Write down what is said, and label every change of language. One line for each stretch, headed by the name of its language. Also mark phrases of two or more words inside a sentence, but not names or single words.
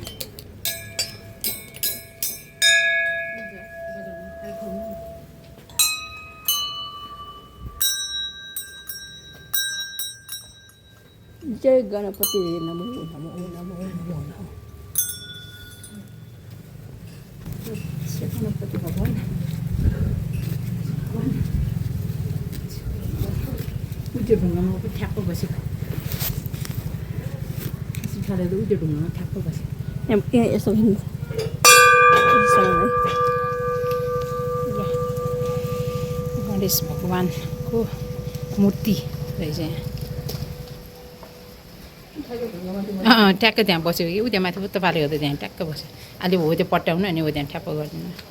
Nepali: जय गणपति नमो नमो नमो नमो नमो गणपति भगवान उज्जो ढुङ्गामा ठ्याप्प बसेको सिफाले उज्जो ढुङ्गामा ठ्याप्प बसेको यहाँ यसो है गणेश भगवानको मूर्ति रहेछ यहाँ ट्याक्क त्यहाँ बस्यो कि ऊ त्यहाँ माथि उता पारेको त त्यहाँ ट्याक्क बस्यो अहिले हो त्यो पट्याउनु अनि हो त्यहाँ ठ्याप्प गरिदिनु